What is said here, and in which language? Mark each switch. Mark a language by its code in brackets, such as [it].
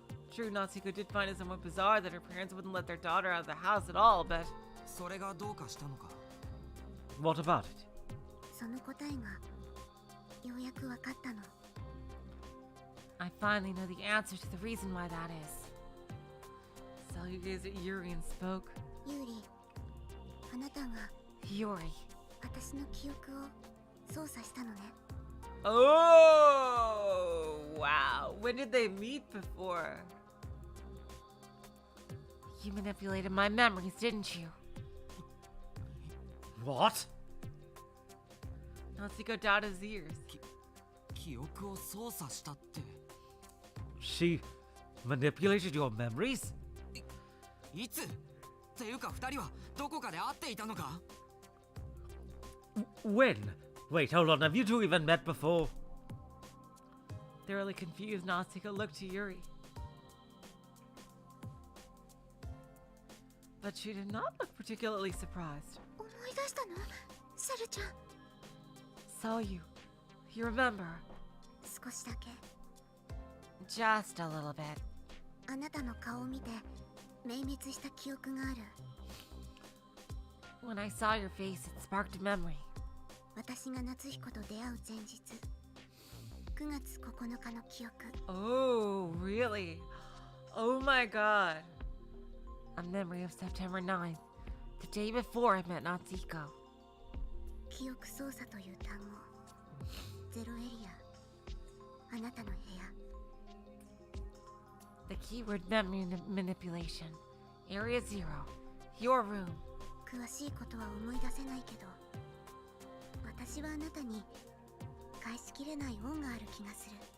[en] True, Natsuko did find it somewhat bizarre that her parents wouldn't let their daughter out of the house at all, but... [ja] それがどうかしたのか [en] What about it? [ja] その答えがようやくわかったの。 [en] I finally know the answer to the reason why that is. Salyu gazed at Yuri and spoke. [ja] ユーリ、あなたが [en] Yuri. [ja] 私の記憶を操作したのね。 [en] Oh, wow. When did they meet before? You manipulated my memories, didn't you? What? Natsuko doubted his ears. [ja] 記憶を操作したって [en] She manipulated your memories? [ja] いつっていうか2人はどこかで会っていたのか [en] When? Wait, hold on. Have you two even met before? Thoroughly confused, Natsuko looked to Yuri. But she did not look particularly surprised. [ja] 思い出したの？シャルちゃん。 [en] Saw you. You remember? [ja] 少しだけ。 [en] Just a little bit. [ja] あなたの顔を見て明滅した記憶がある。 [en] When I saw your face, it sparked a memory. [ja] 私が夏彦と出会う前日。 9月9日の記憶。 [en] Oh, really? Oh my god. A memory of September 9th, the day before I met Natsuko. [ja] 記憶操作という単語。ゼロエリア。あなたの部屋。 [en] The keyword memory manipulation. Area 0. Your room. [ja] 詳しいことは思い出せないけど、私はあなたに返しきれない恩がある気がする。